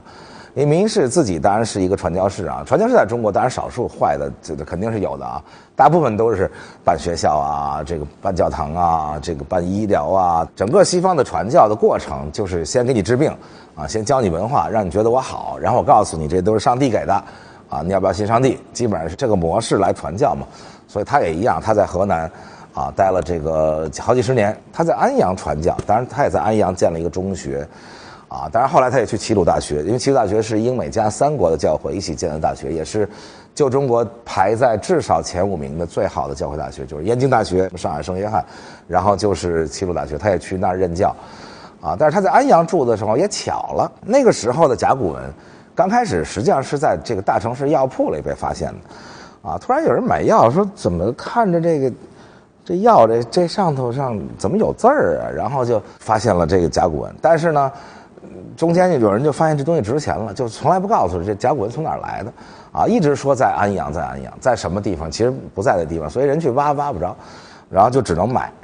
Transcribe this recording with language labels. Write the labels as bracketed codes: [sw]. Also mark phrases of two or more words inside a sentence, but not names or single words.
[zh] 因為明一世自己当然是一個傳教士傳教士在中國当然少數壞的，這個肯定是有的大部分都是辦學校這個辦教堂這個辦醫療整個西方的傳教的過程就是先給你治病先教你文化，讓你覺得我好，然後我告訴你這都是上帝給的你要不要信上帝？基本上是這個模式來傳教嘛。所以他也一樣，他在河南待了這個好幾十年，他在安陽傳教，當然他也在安陽建了一個中學當然後來他也去齐魯大學，因為齐魯大學是英美加三國的教會一起建的大學，也是就中国排在至少前5名的最好的教会大學，就是燕京大学、上海圣约翰，然後就是齐魯大学，他也去那兒任教但是他在安陽住的時候也巧了，那個時候的甲骨文剛開始實際上是在這個大城市藥鋪裡被發現的突然有人買藥，說怎麼看着這藥這上頭怎麼有字兒然後就發現了這個甲骨文。但是呢中間有人就发现這東西值錢了，就從來不告訴這甲骨文從哪兒來的一直說在安陽，在什麼地方，其實不在的地方，所以人去挖不着，然後就只能買。